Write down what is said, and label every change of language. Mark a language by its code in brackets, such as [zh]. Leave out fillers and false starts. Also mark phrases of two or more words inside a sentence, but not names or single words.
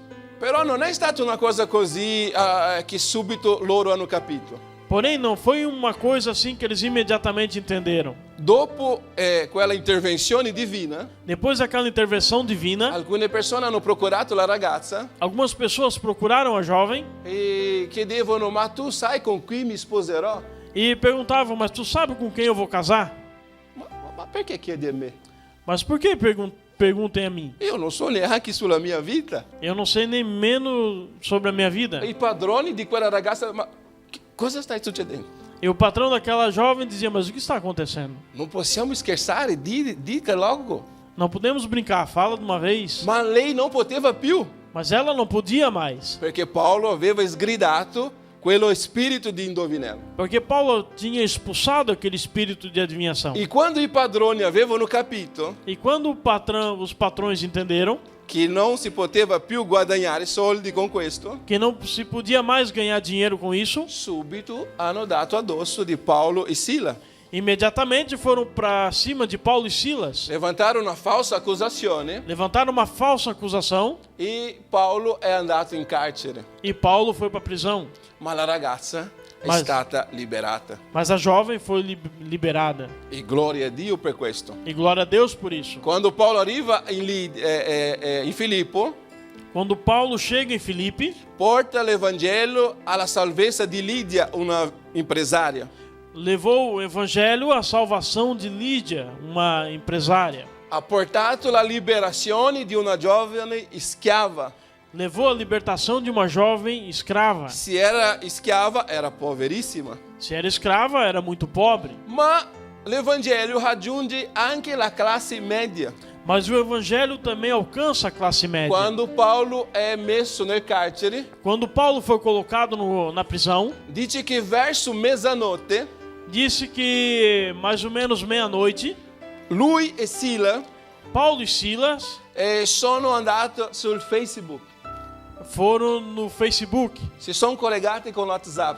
[it] Però non è stata una cosa così che subito loro hanno capito. [pt] Porém, não foi uma coisa assim que eles imediatamente entenderam. [it] Dopo quella intervenzione divina, [pt] Depois daquela intervenção divina, [it] alcune persone hanno procurato la ragazza [pt] algumas pessoas procuraram a jovem [it] e chiedevano, ma tu sai con chi mi sposerò? [pt] e perguntavam: mas tu sabe com quem eu vou casar? [it] Ma perché chiedi a me? [pt] Mas por que perguntem a mim? [it] Io non so neanche sulla mia vita. [pt] Eu não sei nem menos sobre a minha vida. [it] I padroni di quella ragazza, ma cosa sta succedendo? [pt] E o patrão daquela jovem dizia: mas o que está acontecendo? [it] Non possiamo scherzare, [pt] dica logo. Não podemos brincar, fala de uma vez. [it] Ma lei non poteva più, [pt] Mas ela não podia mais, [it] perché Paolo aveva sgridato quello spirito di indovinello. [pt] porque Paulo tinha expulsado aquele espírito de adivinhação. [it] E quando i padroni avevano capito [pt] E quando os patrões entenderam [it] che non si poteva più guadagnare soldi con questo, [pt] que não se podia mais ganhar dinheiro com isso, [it] subito hanno dato addosso di Paolo e Sila. [pt] imediatamente foram para cima de Paulo e Silas, [it] Levantarono una falsa accusazione [pt] levantaram uma falsa acusação [it] e Paolo è andato in carcere. [pt] e Paulo foi para a prisão. [it] Ma la ragazza è [pt] Mas- [it] stata liberata. [pt] Mas a jovem foi liberada. [it] E gloria a Dio per questo. [pt] E glória a Deus por isso. [it] Quando Paolo arriva in Filippo, [pt] Quando Paulo chega em Filipe, [it] porta l'Evangelo alla salvezza di Lidia, una impresaria. [pt] levou o evangelho à salvação de Lídia, uma empresária. [it] Ha portato la liberazione di una giovane schiava. [pt] Levou a libertação de uma jovem escrava. [it] Se era schiava, era poverissima. [pt] Se era escrava, era muito pobre. [it] Ma l'Evangelo raggiunge anche la classe media. [pt] Mas o evangelho também alcança a classe média. [it] Quando Paolo è messo nel carcere, [pt] Quando Paulo foi colocado na prisão, [it] dice che verso mezzanotte [pt] disse que mais ou menos meia-noite, [it] lui e Sila [pt] Paulo e Silas [it] sono andati sul Facebook. [pt] foram no Facebook, [it] Si sono collegati con WhatsApp.